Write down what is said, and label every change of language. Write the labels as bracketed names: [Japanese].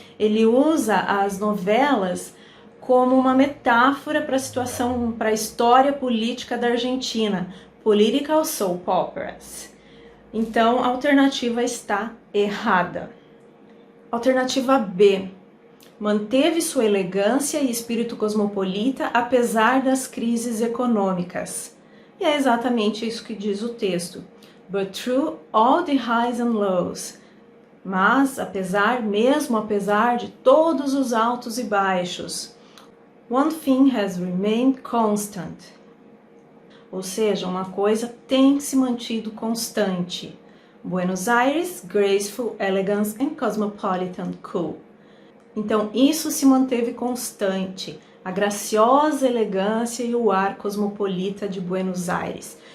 [Portuguese] Ele usa as novelas como uma metáfora para a situação, para a história política da Argentina, [English] political soap operas. [Portuguese] Então, a alternativa está errada. Alternativa B. Manteve sua elegância e espírito cosmopolita apesar das crises econômicas. E é exatamente isso que diz o texto. [English] But through all the highs and lows. [Portuguese] Mas, mesmo apesar de todos os altos e baixos. [English] One thing has remained constant. [Portuguese] Ou seja, uma coisa tem se mantido constante. [English] Buenos Aires, graceful elegance and cosmopolitan cool. [Portuguese] Então, isso se manteve constante. A graciosa elegância e o ar cosmopolita de Buenos Aires.